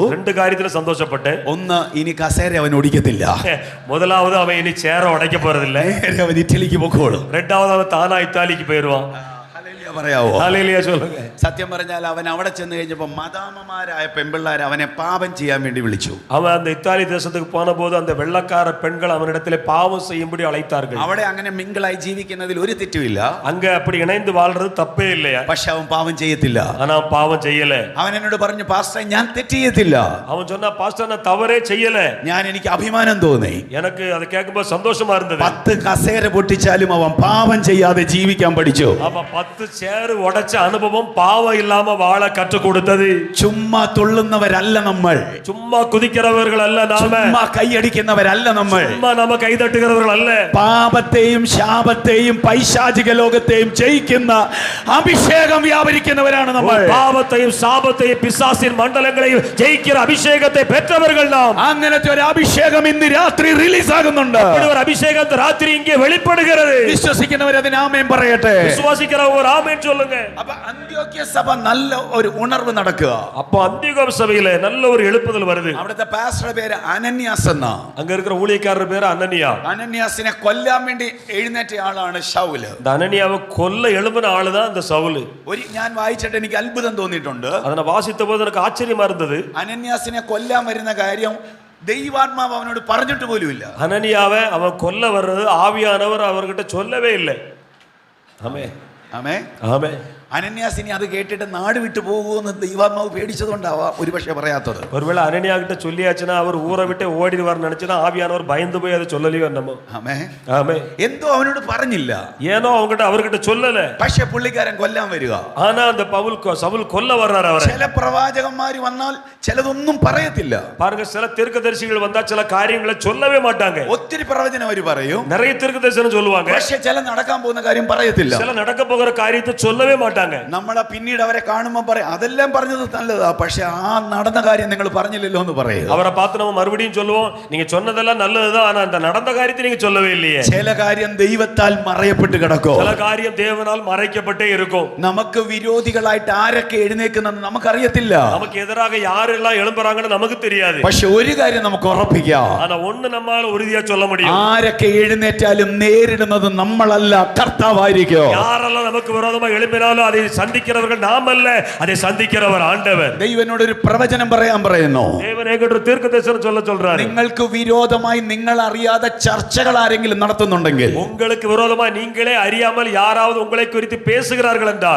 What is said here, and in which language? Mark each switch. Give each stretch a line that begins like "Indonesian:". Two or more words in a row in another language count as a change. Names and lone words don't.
Tamil: ரெண்டு காரியத்துல சந்தோஷப்பட்டேன்.
Malayalam: ഒന്ന്, ഇനി കസേര അവൻ ഒടിക്കത്തില്ല.
Tamil: முதலாவது, அவன் இனி சேரை உடைக்க போறதில்லை.
Malayalam: അവൻ ഇറ്റലിക്ക് പൊക്കോളും.
Tamil: ரெண்டாவது, அவன் தானா இத்தாலிக்கு போயிருவான்.
Malayalam: പറയാവോ?
Tamil: ஹல்லேலூயா சொல்லுங்க.
Malayalam: സത്യം പറഞ്ഞാൽ അവൻ അവിടെ ചെന്ന് കഴിഞ്ഞപ്പോ മദാമമാരായ പെൺപിള്ളേർ അവനെ പാപം ചെയ്യാൻ വേണ്ടി വിളിച്ചു.
Tamil: அவன் அந்த இத்தாலி தேசத்துக்கு போன போது அந்த வெள்ளக்கார பெண்கள் அவனிடத்திலே பாவம் செய்யும்படி அழைத்தார்கள்.
Malayalam: അവിടെ അങ്ങനെ മിങ്കിളായി ജീവിക്കുന്നതിൽ ഒരു തെറ്റുമില്ല.
Tamil: அங்க அப்படி இணைந்து வாழ்றது தப்பே இல்லையா?
Malayalam: പക്ഷെ അവൻ പാപം ചെയ്യത്തില്ല.
Tamil: ஆனா பாவம் செய்யல.
Malayalam: അവൻ എന്നോട് പറഞ്ഞു, പാസ്റ്റർ ഞാൻ തെറ്റ് ചെയ്യത്തില്ല.
Tamil: அவன் சொன்னா, பாஸ்டர் நான் தவறே செய்யல.
Malayalam: എനിക്ക് അഭിമാനം തോന്നി.
Tamil: எனக்கு அதை கேட்கும்போது சந்தோஷமா இருந்தது.
Malayalam: 10 കസേര പൊട്ടിച്ചാലും അവൻ പാപം ചെയ്യാതെ ജീവിക്കാൻ പഠിച്ചു.
Tamil: அப்ப 10 சேர் உடைச்ச அனுபவம் பாவம் இல்லாம வாழ கற்றுக் கொடுத்தது.
Malayalam: ചുമ്മാ തുള്ളുന്നവരല്ല നമ്മൾ.
Tamil: சும்மா குதிக்கிறவர்கள் அல்ல நாம.
Malayalam: ചുമ്മാ കൈയടിക്കുന്നവരല്ല നമ്മൾ.
Tamil: சும்மா நாம கை தட்டுகிறவர்கள் அல்ல.
Malayalam: പാപത്തെയും ശാപത്തെയും പൈശാചിക ലോകത്തെയും ജയിക്കുന്ന അഭിഷേകം വ്യാപരിക്കുന്നവരാണ് നമ്മൾ.
Tamil: பாவத்தையும் சாபத்தையும் பிசாசின் மண்டலங்களையும் ஜெயிக்கிற அபிஷேகத்தை பெற்றவர்கள் நாம்.
Malayalam: അങ്ങനത്തെ ഒരു അഭിഷേകം ഇന്ന് രാത്രി റിലീസ് ആകുന്നുണ്ട്.
Tamil: ஒரு அபிஷேகம் ராத்திரி இங்கே வெளிப்படுகிறது.
Malayalam: വിശ്വസിക്കുന്നവർ അതിന് ആമേൻ പറയട്ടെ.
Tamil: விசுவாசிக்கிற ஒரு ஆமென் சொல்லுங்க.
Malayalam: അപ്പൊ അന്ത്യോക്യ സഭ നല്ല ഒരു ഉണർവ് നടക്കുക.
Tamil: அப்ப அந்தியோக சபையில நல்ல ஒரு எழுப்புதல் வருது.
Malayalam: അവിടുത്തെ പാസ്റ്ററുടെ പേര് അനന്യാസ് എന്നാ.
Tamil: அங்க இருக்கிற ஊழியக்காரர் பேரு அனனியா.
Malayalam: അനന്യാസിനെ കൊല്ലാൻ വേണ്ടി എഴുന്നേറ്റ ആളാണ് ശൗല്.
Tamil: இந்த அனனியாவை கொல்ல எழும்பின ஆளுதான் இந்த சவுல்.
Malayalam: ഞാൻ വായിച്ചിട്ട് എനിക്ക് അത്ഭുതം തോന്നിയിട്ടുണ്ട്.
Tamil: அதனை வாசித்த போது எனக்கு ஆச்சரியமா இருந்தது.
Malayalam: അനന്യാസിനെ കൊല്ലാൻ വരുന്ന കാര്യം ദൈവാത്മാവ് അവനോട് പറഞ്ഞിട്ട് പോലുമില്ല.
Tamil: அனனியாவை அவன் கொல்ல வர்றது ஆவியானவர் அவர்கிட்ட சொல்லவே இல்லை. ஆமே
Malayalam: ആമേ
Tamil: ஆமே.
Malayalam: അനന്യാസിനി അത് കേട്ടിട്ട് നാട് വിട്ടു പോകുമെന്ന് ദൈവാത്മാവ് പേടിച്ചതുകൊണ്ടാവാം ഒരുപക്ഷെ പറയാത്തത്.
Tamil: ஒருவேளை அனனியா கிட்ட சொல்லியாச்சுன்னா அவர் ஊரை விட்டு ஓடிடுவார்னு நினைச்சுன்னா ஆவியானவர் பயந்து போய் அதை சொல்லலையோ என்னமோ.
Malayalam: ആമേ
Tamil: ஆமே.
Malayalam: എന്തോ അവനോട് പറഞ്ഞില്ല.
Tamil: ஏனோ அவர்கிட்ட சொல்லல.
Malayalam: പക്ഷെ പുള്ളിക്കാരൻ കൊല്ലാൻ വരിക.
Tamil: ஆனா அந்த சவுல் கொல்ல வர்றாரு அவரை.
Malayalam: ചില പ്രവാചകന്മാര് വന്നാൽ ചിലതൊന്നും പറയത്തില്ല.
Tamil: பாருங்க, சில தீர்க்கதரிசிகள் வந்தா சில காரியங்களை சொல்லவே மாட்டாங்க.
Malayalam: ഒത്തിരി പ്രവചനം അവര് പറയും.
Tamil: நிறைய தீர்க்கதரிசனம் சொல்லுவாங்க.
Malayalam: പക്ഷെ ചില നടക്കാൻ പോകുന്ന കാര്യം പറയത്തില്ല.
Tamil: சில நடக்க போகிற காரியத்தை சொல்லவே மாட்டாங்க.
Malayalam: നമ്മളെ പിന്നീട് അവരെ കാണുമ്പോൾ പറയും, അതെല്ലാം പറഞ്ഞത് നല്ലതാ, പക്ഷെ ആ നടന്ന കാര്യം നിങ്ങൾ പറഞ്ഞില്ലല്ലോ എന്ന് പറയും.
Tamil: அவரை பார்த்து நம்ம மறுபடியும் சொல்லுவோம், நீங்க சொன்னதெல்லாம் நல்லதுதான், ஆனா அந்த நடந்த காரியத்தை நீங்க சொல்லவே இல்லையே.
Malayalam: ചില കാര്യം ദൈവത്താൽ മറയപ്പെട്ട് കിടക്കും.
Tamil: சில காரியம் தேவனால் மறைக்கப்பட்டே இருக்கும்.
Malayalam: നമുക്ക് വിരോധികളായിട്ട് ആരൊക്കെ എഴുന്നേൽക്കുന്നെന്ന് നമുക്കറിയത്തില്ല.
Tamil: நமக்கு எதிராக யாரெல்லாம் எழும்புறாங்கன்னு நமக்கு தெரியாது.
Malayalam: പക്ഷെ ഒരു കാര്യം നമുക്ക് ഉറപ്പിക്കാം.
Tamil: ஆனா ஒண்ணு நம்மால உறுதியா சொல்ல முடியும்.
Malayalam: ആരൊക്കെ എഴുന്നേറ്റാലും നേരിടുന്നത് നമ്മളല്ല, കർത്താവായിരിക്കും.
Tamil: யாரெல்லாம் நமக்கு விரோதமா எழும்பினாலும் அதை சந்திக்கிறவர்கள் நாம் அல்ல, அதை சந்திக்கிறவர் ஆண்டவர்.
Malayalam: ദൈവനോട് ഒരു പ്രവചനം പറയാൻ പറയുന്നു.
Tamil: தேவன் என்கிட்ட தீர்க்கதரிசனம் சொல்றாரு.
Malayalam: നിങ്ങൾക്ക് വിരോധമായി നിങ്ങൾ അറിയാതെ ചർച്ചകൾ ആരെങ്കിലും നടത്തുന്നുണ്ടെങ്കിൽ,
Tamil: உங்களுக்கு விரோதமா நீங்களே அறியாமல் யாராவது உங்களை குறித்து பேசுகிறார்கள் என்றால்,